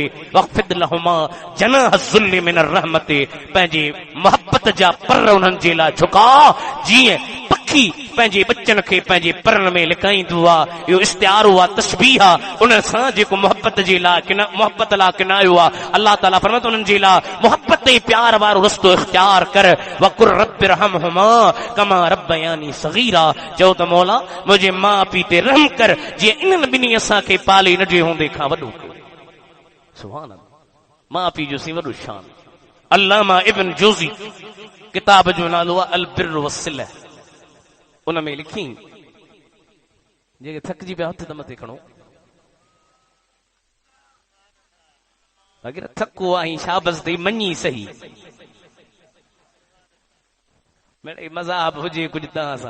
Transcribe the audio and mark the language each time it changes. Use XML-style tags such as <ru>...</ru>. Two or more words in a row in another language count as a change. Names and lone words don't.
<ar>واخفض لهما جناح الذل من الرحمة,</ar> <sd>पंहिंजे मोहब्बत जा पर उन्हनि जे लाइ झुका, जीअं पखी पंहिंजे बच्चन खे पंहिंजे परनि में लिकाईंदो आहे। इहो इस्तिआरो आहे, तशबीह आहे, उन सां जेको मोहब्बत जे लाइ मोहब्बत लाइ किनायो आहे। अल्लाह ताला फरमाए थो उन्हनि जे लाइ मोहब्बत ऐं प्यार वारो रस्तो इख्तियार कर।</sd> <ar>وقل رب ارحمهما كما ربياني صغيرا,</ar> <sd>चओ त मौला मुंहिंजे माउ पीउ ते रहम कर, जीअं इन्हनि ॿिन्ही असांखे पाले नंढे हूंदे खां वॾो कयो।</sd> <ar>سبحان الله,</ar> <sd>माउ पीउ जो सी वॾो शान। अल्लामा इब्न जोज़ी किताब जो नालो आहे अल बिर वसिला, उन में लिखी, जेके थकिजी पिया हथ त मथे खणो, अगर थको आई शाबस दे मञी सही, मेरे मज़हब हुजे कुछ तव्हां सां।</sd>